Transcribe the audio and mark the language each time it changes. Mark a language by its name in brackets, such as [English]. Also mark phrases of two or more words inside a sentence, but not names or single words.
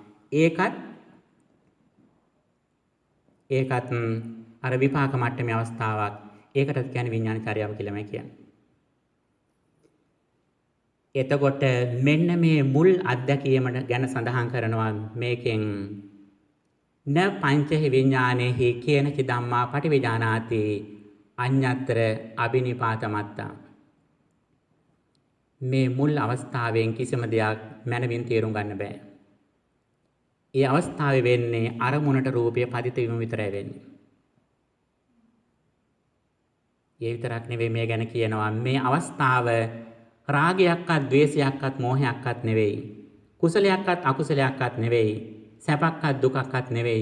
[Sinhala] ඒකත් අර විපාක මට්ටමේ අවස්ථාවක්. ඒකටත් කියන්නේ විඥානචර්යාව කියලාමයි කියන්නේ. එතකොට මෙන්න මේ මුල් අත්දැකීම ගැන සඳහන් කරනවා මේකෙන් [Pali] න පංචහි විඥානේහි කේනච ධම්මා පටිවිජානාති අඤ්ඤතර අබිනිපාතමත්තා. [Sinhala] මේ මුල් අවස්ථාවෙන් කිසිම දෙයක් මනවින් තේරුම් ගන්න බෑ. ඒ අවස්ථාවේ වෙන්නේ අරමුණට රූපය පදිත වීම විතරයි වෙන්නේ. ඒ විතරක් නෙවෙයි, මේ ගැන කියනවා මේ අවස්ථාව රාගයක්වත් ද්වේෂයක්වත් මෝහයක්වත් නෙවෙයි, කුසලයක්වත් අකුසලයක්වත් නෙවෙයි, සැපක්වත් දුකක්වත් නෙවෙයි.